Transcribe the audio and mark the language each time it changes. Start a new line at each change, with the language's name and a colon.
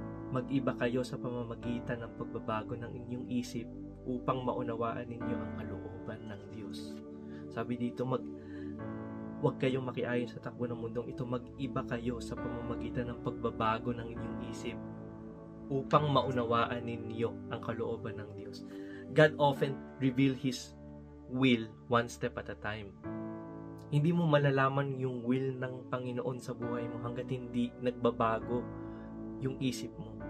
Filipino: Mag-iba kayo sa pamamagitan ng pagbabago ng inyong isip upang maunawaan ninyo ang kalooban ng Diyos. Sabi dito, huwag kayong makiayon sa takbo ng mundong ito. Mag-iba kayo sa pamamagitan ng pagbabago ng inyong isip upang maunawaan ninyo ang kalooban ng Diyos.
English: God often reveal His will one step at a time.
Filipino: Hindi mo malalaman yung will ng Panginoon sa buhay mo hanggat hindi nagbabago yung isip mo.